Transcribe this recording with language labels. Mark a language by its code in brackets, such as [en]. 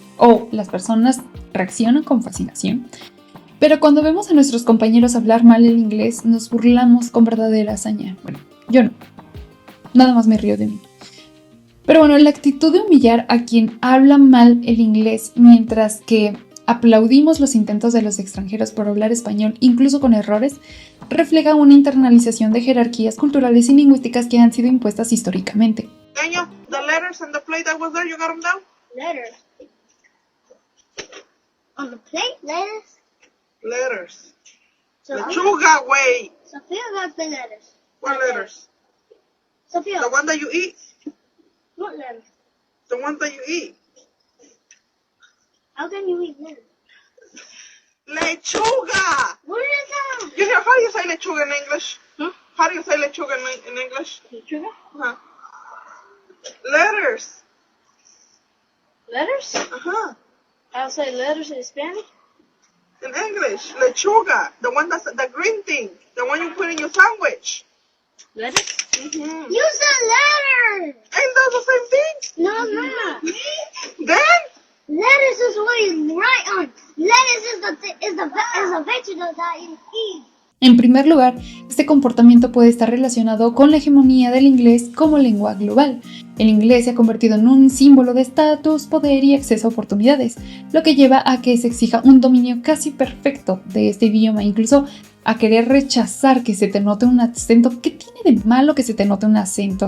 [es] O las personas reaccionan con fascinación. Pero cuando vemos a nuestros compañeros hablar mal el inglés, nos burlamos con verdadera hazaña. Bueno, yo no. Nada más me río de mí. Pero bueno, la actitud de humillar a quien habla mal el inglés, mientras que aplaudimos los intentos de los extranjeros por hablar español, incluso con errores, refleja una internalización de jerarquías culturales y lingüísticas que han sido impuestas históricamente. [en] Daniel, the letters on the plate that was there, you got them down? Letters. On the plate, letters. Letters. Sophia, Lechuga, wait. Sophia got the letters. What letters? Sophia, The one that you eat. what letters? The one that you eat. How can you eat letters? [es] Lechuga. [en] What is that? You hear, how do you say lechuga in English? How do you say lechuga in English? [es] Lechuga? [en] Uh-huh. Letters. Letters? Uh-huh. I'll say letters in Spanish. In English, lechuga. The one that's the green thing. The one you put in your sandwich. Letters? Mm-hmm. You said letters! Ain't that the same thing? No, it's not. Then? Lettuce is what you write on. Lettuce is the vegetable that you eat. [es] En primer lugar, este comportamiento puede estar relacionado con la hegemonía del inglés como lengua global. El inglés se ha convertido en un símbolo de estatus, poder y acceso a oportunidades, lo que lleva a que se exija un dominio casi perfecto de este idioma, incluso a querer rechazar que se te note un acento. ¿Qué tiene de malo que se te note un acento?